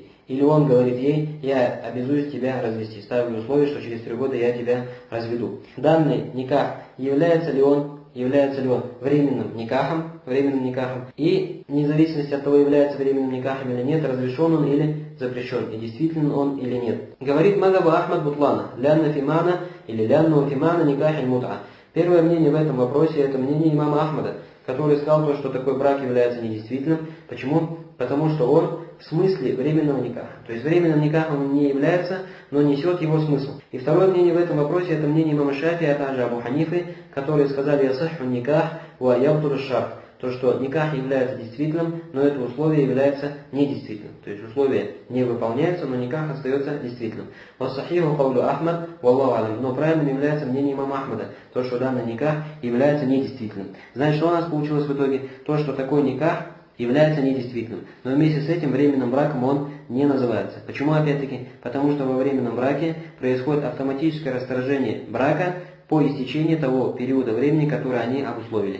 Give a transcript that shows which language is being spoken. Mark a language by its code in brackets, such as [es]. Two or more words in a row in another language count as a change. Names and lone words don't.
[ru] Или он говорит ей, я обязуюсь тебя развести, ставлю условие, что через 3 года я тебя разведу. Данный никах, является ли он временным никахом, и вне зависимости от того, является временным никахом или нет, разрешен он или запрещен, и действительно он или нет. [ar] Говорит мазхаб Ахмад بطلانه لأن فيه معنى или لأن فيه معنى نكاح متعة. [ru] Первое мнение в этом вопросе, это мнение имама Ахмада, который сказал то, что такой брак является недействительным. Почему? Потому что он в смысле временного никаха. То есть временным никахом он не является, но несет его смысл. И второе мнение в этом вопросе, это мнение имама Шафии, а также Абу Ханифы, которые сказали [ar] «يصح النكاح ويبطل الشرط». [ru] То, что никах является действительным, но это условие является недействительным. То есть условие не выполняется, но никах остается действительным. [ar] «والصحيح قول أحمد والله أعلم». [ru] Но правильным является мнение имама Ахмада, то, что данный никах является недействительным. Значит, что у нас получилось в итоге? То, что такой никах является недействительным. Но вместе с этим временным браком он не называется. Почему опять-таки? Потому что во временном браке происходит автоматическое расторжение брака по истечении того периода времени, который они обусловили.